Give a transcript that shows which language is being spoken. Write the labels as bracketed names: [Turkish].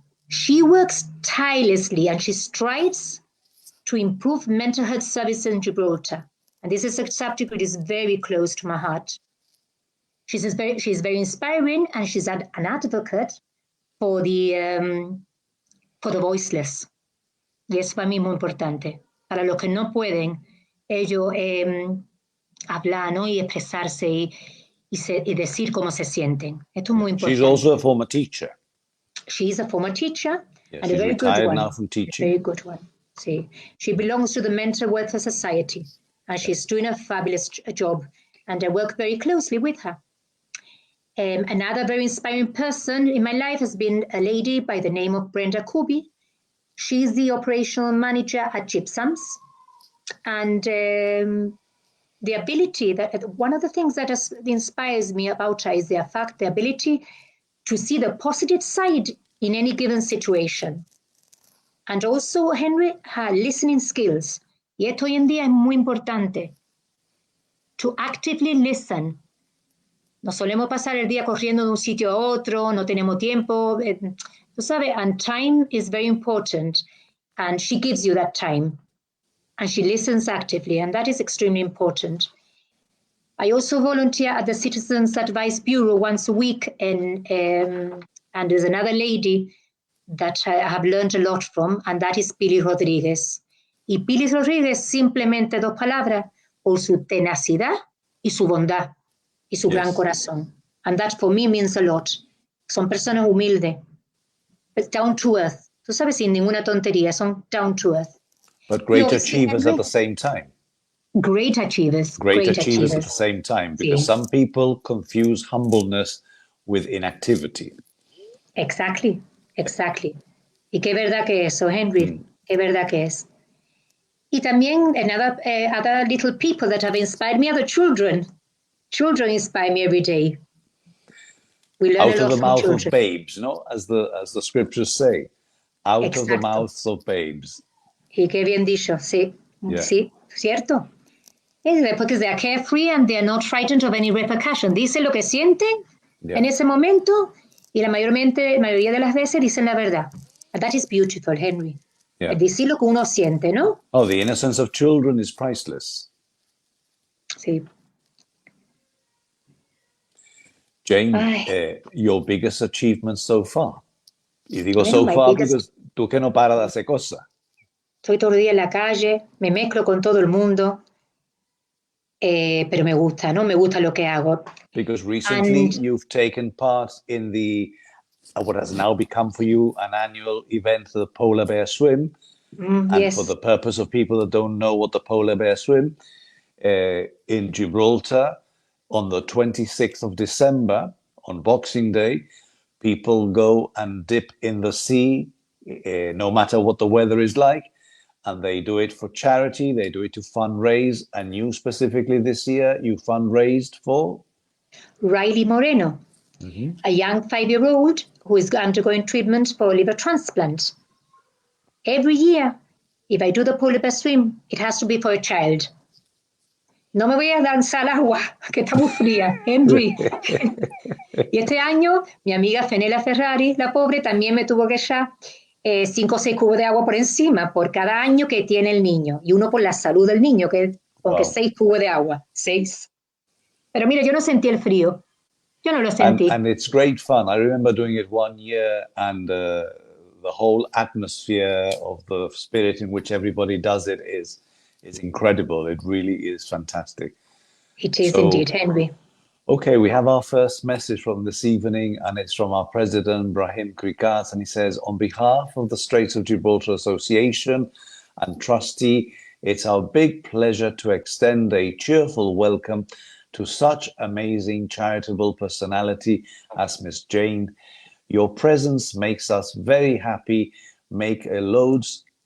[English] She works tirelessly and she strives to improve mental health services in Gibraltar. And this is a subject that is very close to my heart. She's very inspiring, and she's an advocate for the voiceless. [Spanish] Y eso para mí es muy importante. Para los que no pueden ellos hablar, ¿no? Y expresarse y decir cómo se sienten. Esto es muy importante. [English] She's also a former teacher. She's a former teacher, Yeah, and she's a very good retired one. now from teaching. A very good one. See, she belongs to the Mental Welfare Society, and she's doing a fabulous job, and I work very closely with her. Another very inspiring person in my life has been a lady by the name of Brenda Kubi. She's the operational manager at Gypsums, and the ability that one of the things that inspires me about her is the ability to see the positive side in any given situation. And also, Henry, her listening skills. [Spanish] Y esto hoy en día es muy importante. [English] To actively listen. [Spanish] Nos solemos pasar el día corriendo de un sitio a otro, no tenemos tiempo. Tú sabes, [English] and time is very important. And she gives you that time. And she listens actively, and that is extremely important. I also volunteer at the Citizens Advice Bureau once a week, and there's another lady that I have learned a lot from, and that is Pili Rodríguez. [Spanish] Y Pili Rodríguez, simplemente dos palabras, por su tenacidad y su bondad y su gran corazón. [English] And that for me means a lot. [Spanish] Son personas humildes, [English] down to earth. [Spanish] Tú sabes, sin ninguna tontería, son [English] down to earth. But great achievers at the same time. Great achievers. Great achievers at the same time, because some people confuse humbleness with inactivity. Exactly. [Spanish] Y qué verdad que eso, Henry. Qué verdad que es. Y también [English] other little people that have inspired me are the children. Children inspire me every day. We learn Out a lot of the from mouth children. of babes, no? As the scriptures say. Out of the mouths of babes. [Spanish] Y qué bien dicho, sí. [English] Yeah. [Spanish] Sí, cierto. [English] Because they are carefree and they are not frightened of any repercussion. [Spanish] Dicen lo que sienten en ese momento, y la mayoría de las veces dicen la verdad. [English] And that is beautiful, Henry. Yeah. [Spanish] Decir lo que uno siente, ¿no? [English] Oh, the innocence of children is priceless. [Spanish] Sí. [English] Jayne, your biggest achievement so far. [Spanish] Y digo [English] so far because [Spanish] tú que no paras de hacer cosas. Estoy todo el día en la calle, me mezclo con todo el mundo, pero me gusta, ¿no? Me gusta lo que hago. [English] Because recently you've taken part in the what has now become for you an annual event, the Polar Bear Swim. And for the purpose of people that don't know what the Polar Bear Swim, in Gibraltar on the 26th of December, on Boxing Day, people go and dip in the sea, no matter what the weather is like, and they do it for charity, they do it to fundraise, and you specifically this year, you fundraised for? Riley Moreno, a young 5-year-old who is undergoing treatment for liver transplant. Every year, if I do the Polar Bear Swim, it has to be for a child. [Spanish] No me voy a lanzar al agua, que está muy fría, Henry. Y este año, mi amiga Fenella Ferrari, la pobre, también me tuvo que echar 5 o 6 cubos de agua por encima por cada año que tiene el niño. Y uno por la salud del niño, que con que 6 cubos de agua. 6. Pero mira, yo no sentí el frío. Yo no lo sentí. [English] And it's great fun. I remember doing it one year, and the whole atmosphere of the spirit in which everybody does it is incredible. It really is fantastic. It is indeed, Henry. Okay, we have our first message from this evening, and it's from our president, Brahim Krikas, and he says, on behalf of the Straits of Gibraltar Association and trustee, it's our big pleasure to extend a cheerful welcome to such amazing charitable personality as Miss Jayne. Your presence makes us very happy, make a loads